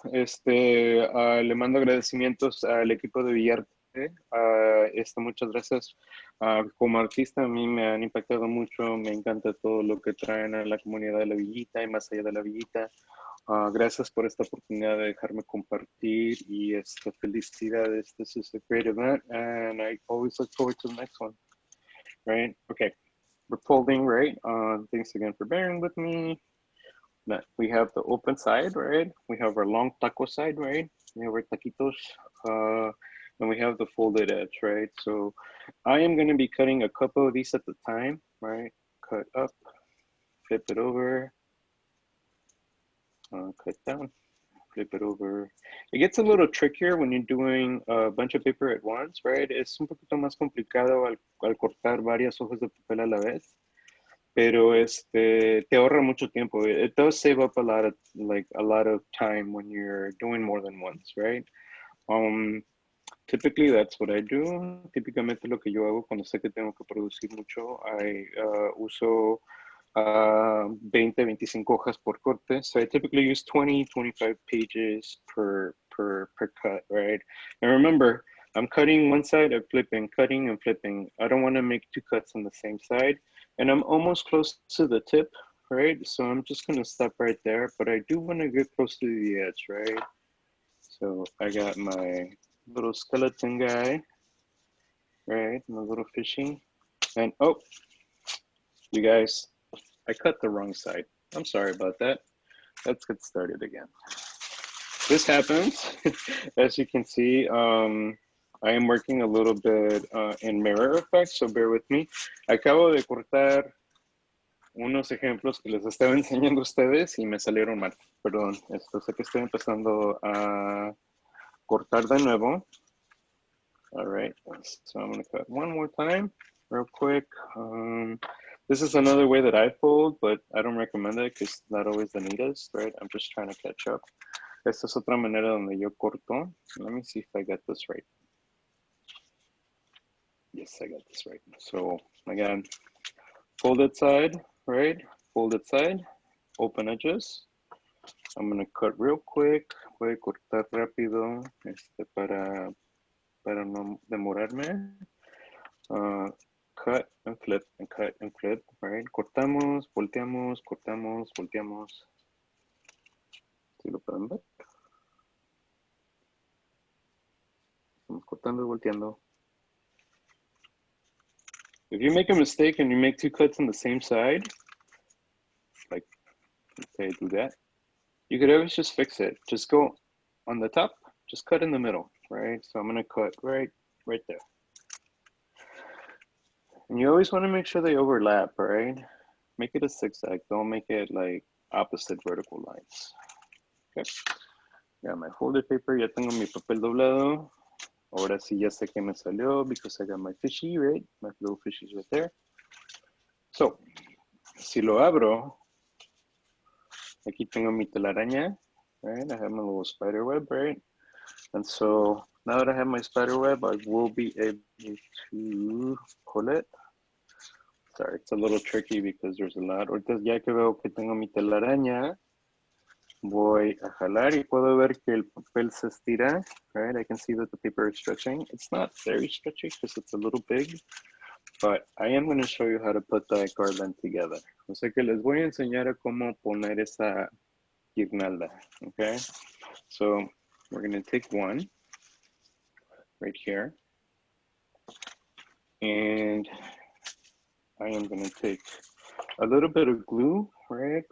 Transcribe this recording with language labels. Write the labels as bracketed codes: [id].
[es] Le mando agradecimientos al equipo de Villarte. Muchas gracias. Como artista a mí me han impactado mucho. Me encanta todo lo que traen a la comunidad de la Villita y más allá de la Villita. Gracias por esta oportunidad de dejarme compartir y felicidades. [en] This is a great event and I always look forward to the next one. Right? Okay. We're folding, right? Thanks again for bearing with me. We have the open side, right? We have our long taco side, right? We have our taquitos, and we have the folded edge, right? So I am going to be cutting a couple of these at the time, right? Cut up, flip it over, cut down, flip it over. It gets a little trickier when you're doing a bunch of paper at once, right? [es] Es un poquito más complicado al cortar varias hojas de papel a la vez. Pero te ahorra mucho tiempo. [en] It does save up a lot of time when you're doing more than once, right? Typically that's what I do. [es] Típicamente lo que yo hago cuando sé que tengo que producir mucho, uso 20, 25 hojas por corte. [en] So I typically use 20, 25 pages per cut, right? And remember, I'm cutting one side, I'm flipping, cutting and flipping. I don't want to make two cuts on the same side. And I'm almost close to the tip, right? So I'm just going to stop right there, but I do want to get close to the edge, right? So I got my little skeleton guy, right? My little fishy. And oh, you guys, I cut the wrong side. I'm sorry about that. Let's get started again. This happens, as you can see. I am working a little bit in mirror effect, so bear with me. [es] Acabo de cortar unos ejemplos que les estaba enseñando a ustedes y me salieron mal. Perdón, sé que estoy empezando a cortar de nuevo. [en] All right, so I'm gonna cut one more time, real quick. This is another way that I fold, but I don't recommend it because it's not always the neatest, right? I'm just trying to catch up. [es] Esta es otra manera donde yo corto. [en] Let me see if I got this right. Yes, I got this right. So again, folded side, right? Folded side, open edges. I'm gonna cut real quick. [es] Voy a cortar rápido para no demorarme. [en] Cut and flip and cut and flip, right? [es] Cortamos, volteamos, cortamos, volteamos. ¿Sí lo pueden ver? Estamos cortando y volteando. [en] If you make a mistake and you make two cuts on the same side, like, okay, do that. You could always just fix it. Just go on the top, just cut in the middle, right? So I'm gonna cut right there. And you always wanna make sure they overlap, right? Make it a zigzag, don't make it like opposite vertical lines. Okay, got my folded paper, [es] ya tengo mi papel doblado. Ahora sí ya sé que me salió [en] because I got my fishy, right? My little fishies right there. So, [es] si lo abro, aquí tengo mi telaraña, [en] right? I have my little spider web, right? And so now that I have my spider web, I will be able to pull it. Sorry, it's a little tricky because there's a lot. [es] Ahorita ya que veo que tengo mi telaraña, voy a jalar y puedo ver que el papel se estira, right? [en] I can see that the paper is stretching. It's not very stretchy because it's a little big, but I am going to show you how to put that garland together. [es] O sea que les voy a enseñar a cómo poner esa guirnalda, okay? [en] So we're going to take one right here, and I am going to take a little bit of glue, right?